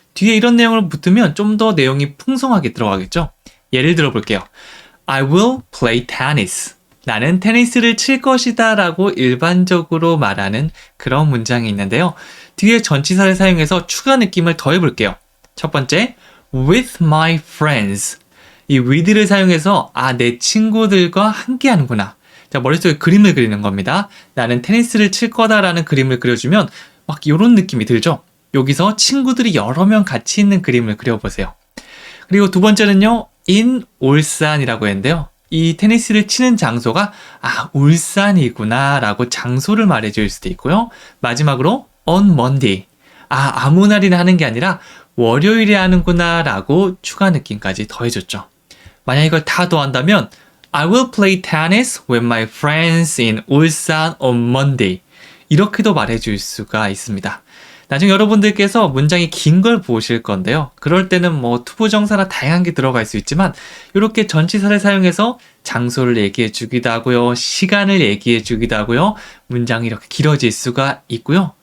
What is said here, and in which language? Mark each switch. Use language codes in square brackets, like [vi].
[ko] 뒤에 이런 내용을 붙으면 좀 더 내용이 풍성하게 들어가겠죠. 예를 들어 볼게요. [en] I will play tennis. [ko] 나는 테니스를 칠 것이다 라고 일반적으로 말하는 그런 문장이 있는데요. 뒤에 전치사를 사용해서 추가 느낌을 더해 볼게요. [en] 첫 번째, with my friends. [ko] 이 with를 사용해서 내 친구들과 함께 하는구나. 자, 머릿속에 그림을 그리는 겁니다. 나는 테니스를 칠 거다라는 그림을 그려주면 막 이런 느낌이 들죠? 여기서 친구들이 여러 명 같이 있는 그림을 그려보세요. 그리고 두 번째는요, in 울산이라고 했는데요. 이 테니스를 치는 장소가 울산이구나 라고 장소를 말해줄 수도 있고요. [en] 마지막으로 on Monday. [ko] 아무 날이나 하는 게 아니라 월요일에 하는구나 라고 추가 느낌까지 더해줬죠. 만약 이걸 다 더한다면 [en] I will play tennis with my friends in 울산 on Monday. [ko] 이렇게도 말해줄 수가 있습니다. 나중에 여러분들께서 문장이 긴 걸 보실 건데요. 그럴 때는 투부정사나 다양한 게 들어갈 수 있지만 이렇게 전치사를 사용해서 장소를 얘기해 주기도 하고요. 시간을 얘기해 주기도 하고요. 문장이 이렇게 길어질 수가 있고요.